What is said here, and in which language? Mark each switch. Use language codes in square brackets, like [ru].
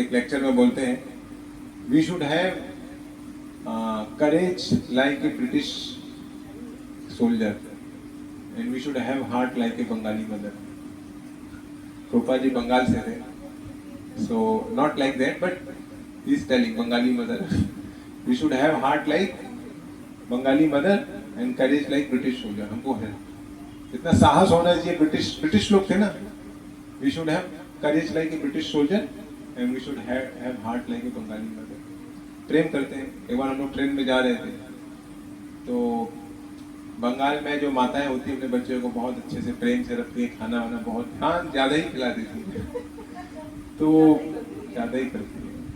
[hi] एक लेक्चर में बोलते हैं, [en] We should have courage like a British soldier and we should have heart like a Bengali mother. [hi] Prabhupada ji Bengal से थे, [en] so not like that, but he is telling Bengali mother we should have heart like Bengali mother and courage like British soldier. [hi] हमको है इतना साहस होना चाहिए, British लोग थे ना, [en] We should have courage like a British soldier and we should have heart like a Bengali mother. [hi] प्रेम करते हैं। एक बार हम लोग ट्रेन में जा रहे थे तो बंगाल में जो माताएं होती है अपने बच्चों को बहुत अच्छे से प्रेम से रखती है, खाना वाना बहुत ध्यान ज्यादा ही खिला देती है, तो ज्यादा ही करती है।